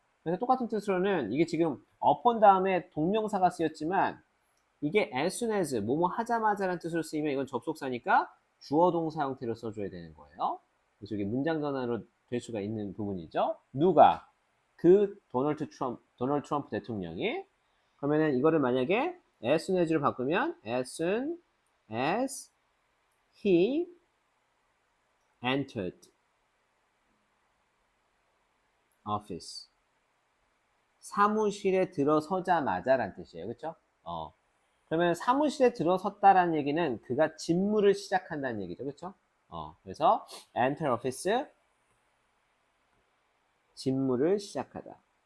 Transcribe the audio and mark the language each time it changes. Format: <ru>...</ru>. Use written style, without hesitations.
<ko>그래서 똑같은 뜻으로는 이게 지금 upon 다음에 동명사가 쓰였지만 이게 as soon as 뭐뭐 하자마자라는 뜻으로 쓰이면 이건 접속사니까 주어 동사 형태로 써줘야 되는 거예요. 그래서 이게 문장 전환으로 될 수가 있는 부분이죠. 누가? 그 도널드 트럼프 대통령이. 그러면은 이거를 만약에</ko> <en>as soon as로</en> <ko>바꾸면</ko> <en>as soon as he entered office.</en> <ko>사무실에 들어서자마자란 뜻이에요. 그렇죠? 그러면 사무실에 들어섰다라는 얘기는 그가 직무를 시작한다는 얘기죠. 그렇죠? 그래서 enter office, 직무를 시작하다.</ko>